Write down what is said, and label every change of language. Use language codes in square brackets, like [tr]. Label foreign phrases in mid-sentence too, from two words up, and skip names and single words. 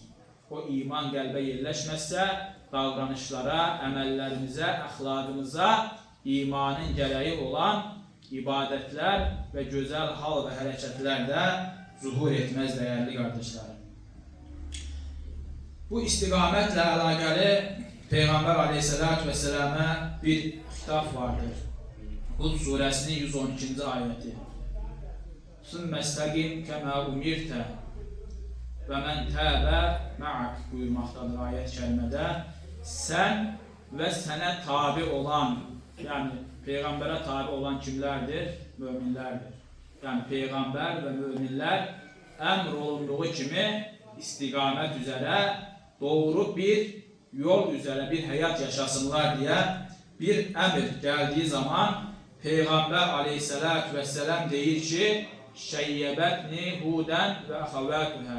[tr] O iman qəlbə yerleşmezse davranışlara, əməllərimizə, əxlaqımıza imanın gereği olan ibadetler ve güzel hal ve hareketler de zuhur etmez değerli kardeşlerim. Bu istikametle alakalı Peygamber [ar] عليه الصلاة والسلام'a [tr] bir hitap vardır. Hud suresinin 112. ayeti. [ar] ثم استقم كما أمرت ومن تاب معك [az] buyurmaqdadır ayət kərimədə. Sən və sənə tabi olan, yəni Peyğəmbərə tabi olan kimlərdir? Möminlərdir. Yəni Peyğəmbər və möminlər əmr olunduğu kimi istiqamət üzərə, doğru bir yol üzərə bir həyat yaşasınlar deyə bir əmr gəldiyi zaman Peyğəmbər [ar] عليه الصلاة والسلام [az] deyir ki, [ar] شيبتني هود وأخواتها.